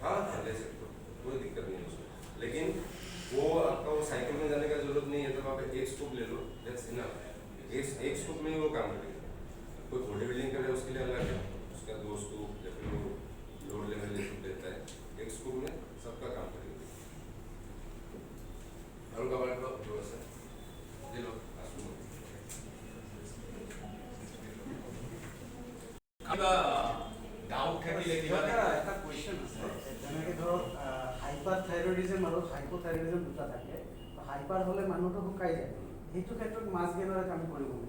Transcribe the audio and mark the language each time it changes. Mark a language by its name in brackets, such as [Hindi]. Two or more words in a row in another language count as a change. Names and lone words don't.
[Hindi] हाँ ले सकते हो कोई दिक्कत नहीं है उसमें लेकिन वो आपका वो साइकिल में जाने का जरूरत नहीं है तो आप एक स्कूप ले लो [English] that's enough [Hindi] एक स्कूप में ही वो काम करेगा कोई [English] body building [Hindi] करे उसके लिए अलग है उसका 2 स्कूप या फिर वो [English] load level [Hindi] ले सकते देता है एक स्कूप में सबका काम करेगा और का बात लो जो है ले लो आसू [Assamese] কিবা ডাউট থাকিলে কিবা এটা কুৱেশ্যন আছে যেনেকৈ ধৰক [English] hyper thyroidism [Assamese] আৰু হাইপ'থাইৰয়ডিজম দুটা থাকে হাইপাৰ হ'লে মানুহটো শুকাই যায় সেইটো ক্ষেত্ৰত [English] mass gainer [Assamese] কাম কৰিব নেকি